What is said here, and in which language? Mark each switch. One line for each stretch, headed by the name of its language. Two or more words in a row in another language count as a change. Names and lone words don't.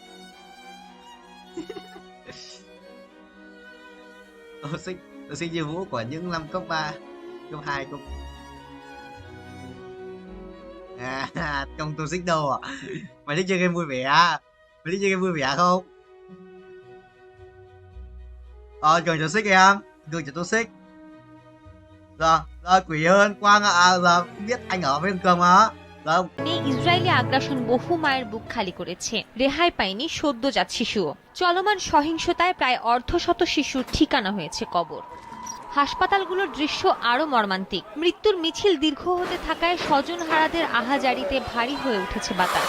Vietnamese: toxic như vũ của những năm cấp 3, cấp 2, cấp không toxic đâu à? Mày thích chơi game vui vẻ không? Cường toxic em, cường toxic. Rồi, quỷ hơn Quang ạ, giờ biết anh ở với Cường mà.
Bangla: ইসরায়েলি আগ্রাসন বহু মায়ের বুক খালি করেছে। রেহাই পায়নি সদ্যজাত শিশুও। চলমান সহিংসতায় প্রায় অর্ধশত শিশুর ঠিকানা হয়েছে কবর। হাসপাতালগুলোর দৃশ্য আরো মর্মান্তিক। মৃত্যুর মিছিল দীর্ঘ হতে থাকায় স্বজনহারাদের আহাজারিতে ভারী হয়ে উঠেছে বাতাস।